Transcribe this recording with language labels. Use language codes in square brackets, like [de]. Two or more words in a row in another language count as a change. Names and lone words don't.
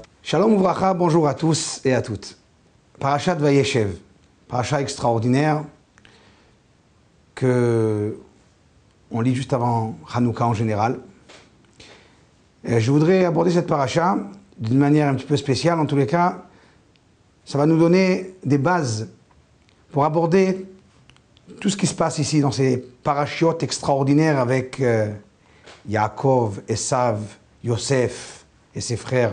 [he] שלום וברכה, [fr] bonjour à tous et à toutes. Parashat Vayeshev, parashat extraordinaire que on lit juste avant Hanouka en général. Et je voudrais aborder cette parasha d'une manière un petit peu spéciale. En tous les cas, ça va nous donner des bases pour aborder tout ce qui se passe ici dans ces parachiotes extraordinaires avec Yaakov, Esav, Yosef et ses frères.